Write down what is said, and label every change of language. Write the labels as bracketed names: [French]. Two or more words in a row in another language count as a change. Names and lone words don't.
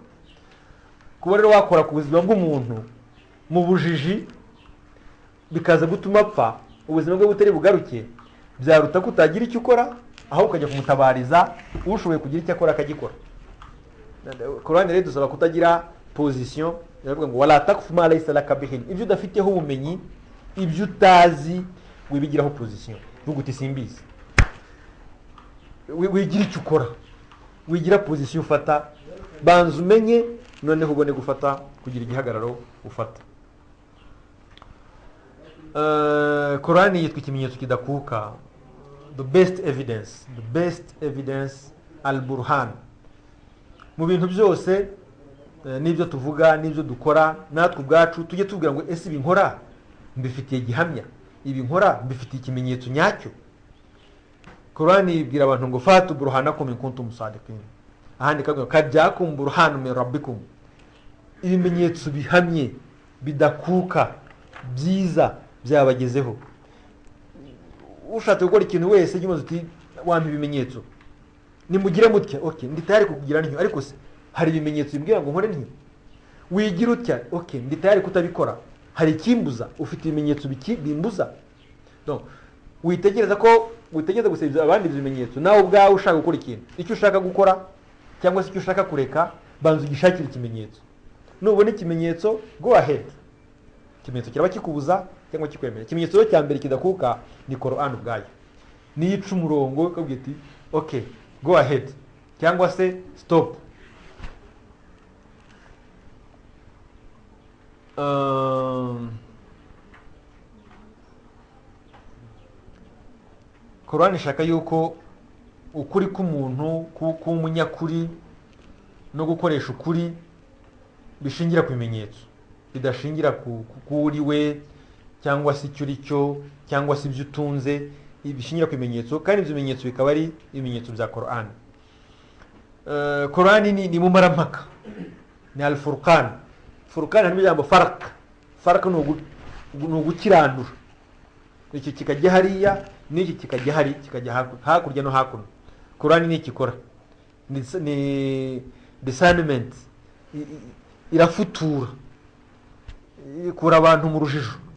[Kinyarwanda] Kuba rero wakora ku buzima bw'umuntu mu bujiji bikaza gutuma apfa, ubuzima bwe butari bugaruke, byaruta ko utagira icyo ukora aho ukajya kumutabariza ushoboye kugira icyo akora akagikora. Korani rero dusaba kutagira position, iravuga ngo [Arabic] ولا تقف ما ليس لك به, [Kinyarwanda] ibyo udafiteho ubumenyi, ibyo utazi wibigiraho position, vuga uti simbizi. Wigira icyo ukora, wigira position ufata, banza umenye noneho ubone gufata, kugira igihagararo ufata. Korani yitwa ikimenyetso kidakuka, [English] the best evidence al-burhan. [Kinyarwanda] Mu bintu byose n'ibyo tuvuga n'ibyo dukora natwe ubwacu tujye tubwira ngo ese ibi nkora mbifitiye gihamya, ibi nkora mbifitiye ikimenyetso nyacyo. Korani ibwira abantu ngo [Arabic] هاتوا برهانكم إن كنتم صادقين, [Kinyarwanda] ahandi kavuga [Arabic] قد جاءكم برهان من ربكم, [Kinyarwanda] ibimenyetso bihamye bidakuka byiza byabagezeho. Ushatse gukora ikintu wese jyumaze uti wampa ibimenyetso, nimugire mutya, okay ndi tayari kukugira ntyo, ariko se hari ibimenyetso bimbwira ngo nkore ntyo. Wigira utya, okay ndi tayari kutabikora, hari ikimbuza, ufite ibimenyetso bimbuza. Donc witegereza gusaba abandi ibimenyetso, nawe ubwawe ushaka gukora ikintu, icyo ushaka gukora cyangwa se icyo ushaka kureka, banza ugishakira ikimenyetso. Nubona ikimenyetso, [English] go ahead. [Kinyarwanda] Ikimenyetso kiraba kikubuza cyangwa kikwemera. Ikimenyetso cya mbere kidakuka ni Qur'an ubwayo, ni ica umurongo ukabwira ati [English] okay go ahead [Kinyarwanda] cyangwa se stop. Qur'an ishaka yuko ukuri k'umuntu k'umunyakuri no gukoresha ukuri bishingira ku bimenyetso, bidashingira kuri we cyangwa se icyo uri cyo cyangwa se ibyo utunze, bishingira ku bimenyetso, kandi ibyo bimenyetso bikaba ari ibimenyetso bya Qur'an. Qur'an ni mumarampaka, ni al-Furqan. Furqan harimo ijambo farq ni ugukiranura, iki kikajya hariya n'iki kikajya hari, kikajya hakurya no hakuno. Qur'an ni ikikora, ni discernment, irafutura, ikura abantu mu rujijo.